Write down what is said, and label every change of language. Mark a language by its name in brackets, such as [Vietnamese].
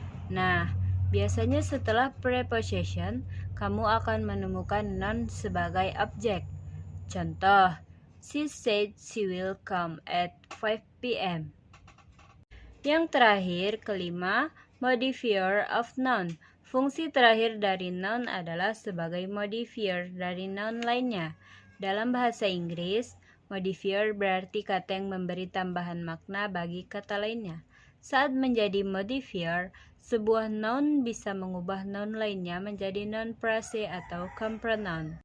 [Indonesian] Nah, biasanya setelah preposition, kamu akan menemukan noun sebagai objek. [English] Contoh, she said she will come at 5 p.m. [Indonesian] Yang terakhir, kelima, modifier of noun. Fungsi terakhir dari noun adalah sebagai modifier dari noun lainnya. Dalam bahasa Inggris, modifier berarti kata yang memberi tambahan makna bagi kata lainnya. Saat menjadi modifier, sebuah noun bisa mengubah noun lainnya menjadi noun phrase atau compronoun.